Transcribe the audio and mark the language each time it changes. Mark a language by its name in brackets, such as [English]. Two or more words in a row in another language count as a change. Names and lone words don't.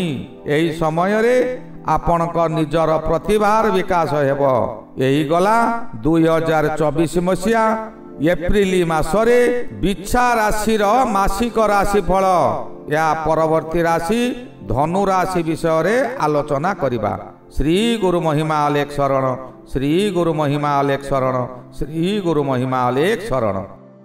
[Odia] ଏହି ସମୟରେ ଆପଣଙ୍କ ନିଜର ପ୍ରତିଭାର ବିକାଶ ହେବ। ଏହି ଗଲା 2024 ମସିହା ଏପ୍ରିଲ ମାସରେ ବିଛା ରାଶିର ମାସିକ ରାଶିଫଳ। ଏହା ପରବର୍ତ୍ତୀ ରାଶି ଧନୁ ରାଶି ବିଷୟରେ ଆଲୋଚନା କରିବା। ଶ୍ରୀ ଗୁରୁ ମହିମା ଅଲେଖ ଶରଣ, ଶ୍ରୀ ଗୁରୁ ମହିମା ଅଲେଖ ଶରଣ, ଶ୍ରୀ ଗୁରୁ ମହିମା ଅଲେଖ ଶରଣ।